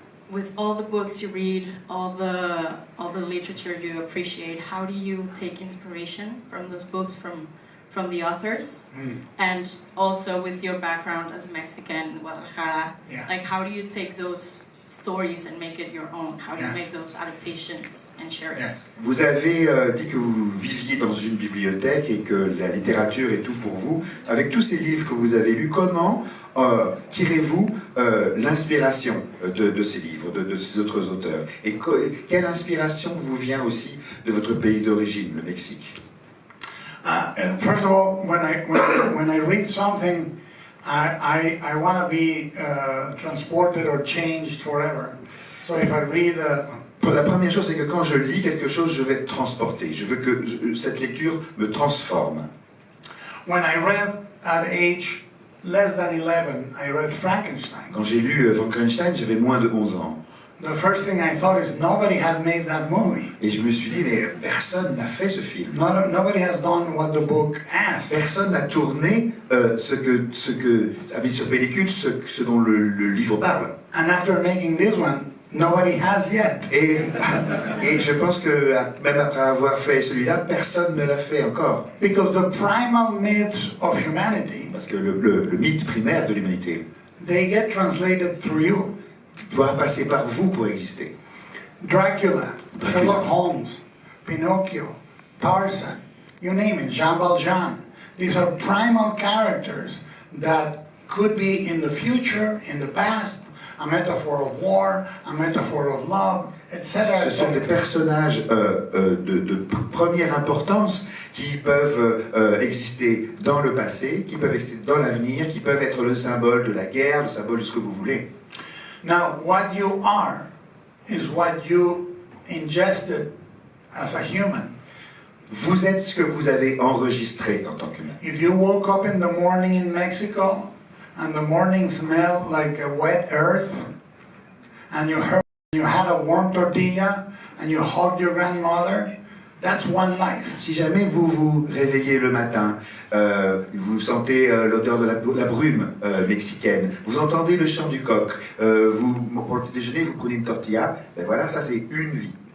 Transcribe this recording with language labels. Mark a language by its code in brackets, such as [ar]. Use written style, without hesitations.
[en] with all the books you read, all the literature you appreciate, how do you take inspiration from those books, from the authors? And also with your background as a Mexican in Guadalajara, like how do you take those stories and make it your own? How do you make those adaptations and share it? [fr] Vous avez dit que vous viviez dans une bibliothèque et que la littérature est tout pour vous. Avec tous ces livres que vous avez lus, comment tirez-vous l'inspiration de ces livres, de ces autres auteurs? Et quelle inspiration vous vient aussi de votre pays d'origine, le Mexique? [en] First of all, when I read something, I want to be transported or changed forever. So if I read [fr] La première chose, c'est que quand je lis quelque chose, je vais être transporté. Je veux que cette lecture me transforme. [en] When I read at age less than 11, I read Frankenstein. [fr] Quand j'ai lu Frankenstein, j'avais moins de 11 ans. [en] The first thing I thought is nobody had made that movie. [fr] Et je me suis dit, mais personne n'a fait ce film. [en] Nobody has done what the book asked. [fr] Personne n'a tourné a mis sur pellicule ce dont le livre parle. [en] And after making this one, nobody has yet. [fr] Et je pense que même après avoir fait celui-là, personne ne l'a fait encore. [en] Because the primal myths of humanity, [fr] parce que le mythe primaire de l'humanité, [en] they get translated through you. [fr] Doit passer par vous pour exister. [en] Dracula, Sherlock Holmes, Pinocchio, Tarzan, you name it, Jean Valjean. These are primal characters that could be in the future, in the past, a metaphor of war, a metaphor of love, etc. [fr] Ce sont des personnages de première importance qui peuvent exister dans le passé, qui peuvent exister dans l'avenir, qui peuvent être le symbole de la guerre, le symbole de ce que vous voulez. [en] Now, what you are is what you ingested as a human. [fr] Vous êtes ce que vous avez enregistré en tant qu'humain. [en] If you woke up in the morning in Mexico and the morning smelled like a wet earth, and you had a warm tortilla and you hugged your grandmother, that's one life. [fr] Si jamais vous vous réveillez le matin, vous sentez l'odeur de la brume mexicaine, vous entendez le chant du coq, pour le déjeuner vous prenez une tortilla, ben voilà, ça c'est une vie.